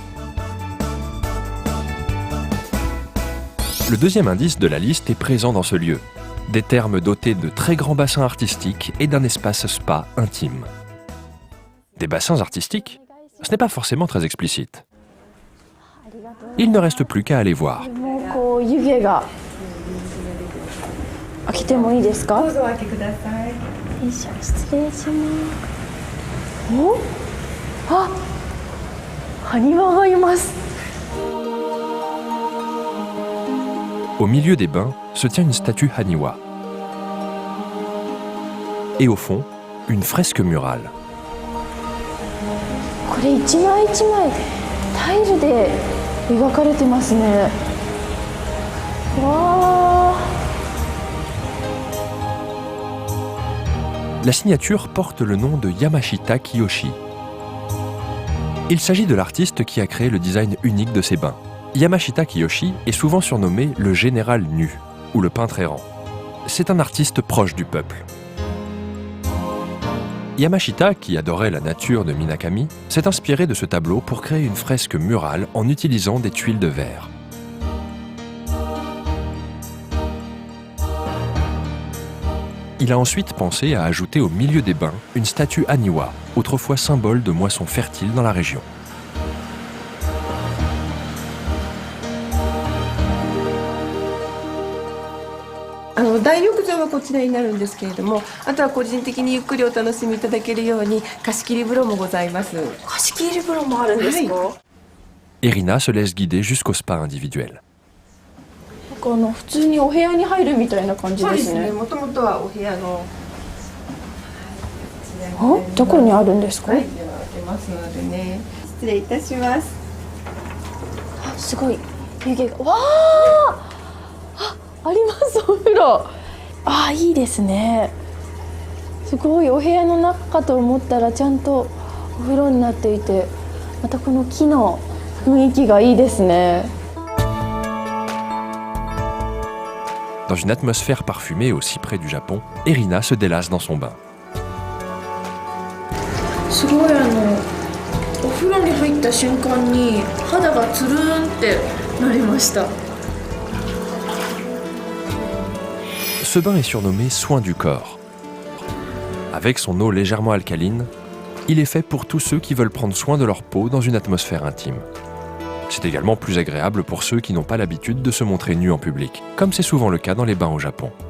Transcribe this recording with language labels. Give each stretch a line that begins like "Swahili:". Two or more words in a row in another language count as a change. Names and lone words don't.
French: Le deuxième indice de la liste est présent dans ce lieu. Des thermes dotés de très grands bassins artistiques et d'un espace spa intime. Des bassins artistiques? Ce n'est pas forcément très explicite. Il ne reste plus qu'à aller voir.
Japanese: もうこう湯気が。開けてもいいですか？どうぞお開けください。よいしょ、失礼します。お？あ、埴輪がいます。
French: Au milieu des bains se tient une statue Haniwa. Et au fond, une fresque murale.
Japanese: これ一枚一枚タイルで描かれてますね。わあ。
French: La signature porte le nom de Yamashita Kiyoshi. Il s'agit de l'artiste qui a créé le design unique de ces bains. Yamashita Kiyoshi est souvent surnommé le général nu ou le peintre errant. C'est un artiste proche du peuple. Yamashita, qui adorait la nature de Minakami, s'est inspiré de ce tableau pour créer une fresque murale en utilisant des tuiles de verre. Il a ensuite pensé à ajouter au milieu des bains une statue Haniwa, autrefois symbole de moissons fertiles dans la région.
Japanese: 大浴場はこちらになるんですけれども、あとは個人的にゆっくりお楽しみいただけるように貸し切り風呂もございます。貸し切り風呂もあるんですか？
French: Erina se laisse guider jusqu'au spa individuel.
Japanese: 普通にお部屋に入るみたいな感じそうでね。ですすね。もともとはお部屋の。あ、どこにあるんですか？はい、では開けますのでね。失礼いたします。あ、すごい湯気が。わあ、ありますお風呂。あ、いいですね。すごいお部屋の中かと思ったらちゃんとお風呂になっていて、またこの木の雰囲気がいいですね。
French: Dans une atmosphère parfumée aussi près du Japon, Erina se délasse dans son bain.
Japanese: すごいお風呂に入った瞬間に肌がつるんってなりました。
French: Ce bain est surnommé soin du corps. Avec son eau légèrement alcaline, il est fait pour tous ceux qui veulent prendre soin de leur peau dans une atmosphère intime. C'est également plus agréable pour ceux qui n'ont pas l'habitude de se montrer nus en public, comme c'est souvent le cas dans les bains au Japon.